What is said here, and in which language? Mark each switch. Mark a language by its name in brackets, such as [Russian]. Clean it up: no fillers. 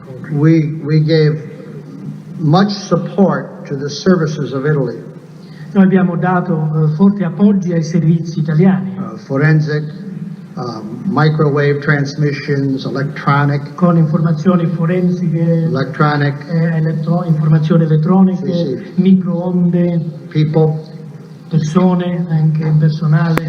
[English] We gave much support to the services of Italy, [Italian] Noi abbiamo dato forti appoggi ai servizi italiani, [English] forensic, microwave transmissions, electronic, [Italian] con informazioni forensiche, [English] electronic [Italian] informazioni elettroniche, Sì. microonde, [English] people, [Italian] persone, anche personale,